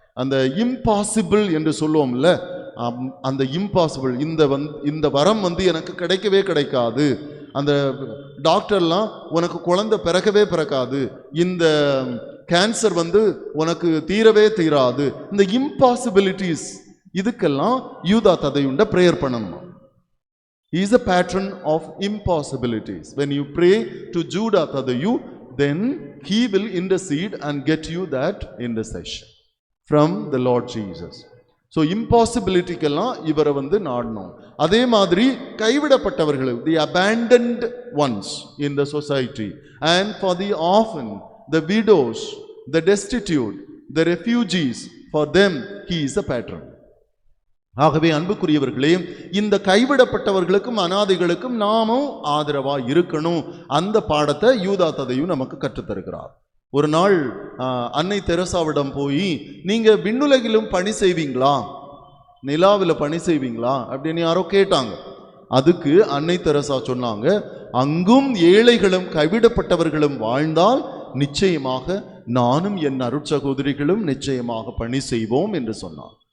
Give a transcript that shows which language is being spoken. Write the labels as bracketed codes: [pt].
[ta] அந்த இம்பாசிபிள் என்று சொல்லுவோம்ல, அந்த இம்பாசிபிள், இந்த வரம் எனக்கு கிடைக்கவே கிடைக்காது, அந்த டாக்டர்லாம் உனக்கு குழந்தை பிறக்கவே பிறக்காது, இந்த கேன்சர் உனக்கு தீரவே தீராது, இந்த இம்பாசிபிலிட்டிஸ், இதுக்கெல்லாம் யூதா ததையுண்ட பிரேயர் பண்ணணும். [en] He is a patron of impossibilities. When you pray to Juda Tadayu, then he will intercede and get you that intercession from the Lord Jesus. [ta] So impossibilityக்கெல்லாம் இவரை நாடணும். அதே மாதிரி கைவிடப்பட்டவர்கள், [en] the abandoned ones in the society, and for the orphan, the widows, the destitute, the refugees, for them he is a patron. [ta] ஆகவே அன்புக்குரியவர்களே, இந்த கைவிடப்பட்டவர்களுக்கும் அனாதைகளுக்கும் நாமும் ஆதரவா இருக்கணும். அந்த பாடத்தை யூதா ததையும் நமக்கு கற்றுத்தருகிறார். ஒரு நாள் அன்னை தெரசாவிடம் போய், நீங்க விண்ணுலகிலும் பணி செய்வீங்களா, நிலாவில் பணி செய்வீங்களா அப்படின்னு யாரோ கேட்டாங்க. அதுக்கு அன்னை தெரசா சொன்னாங்க, அங்கும் ஏழைகளும் கைவிடப்பட்டவர்களும் வாழ்ந்தால் நிச்சயமாக நானும் என் அருட்சகோதரிகளும் நிச்சயமாக பணி செய்வோம் என்று சொன்னார்.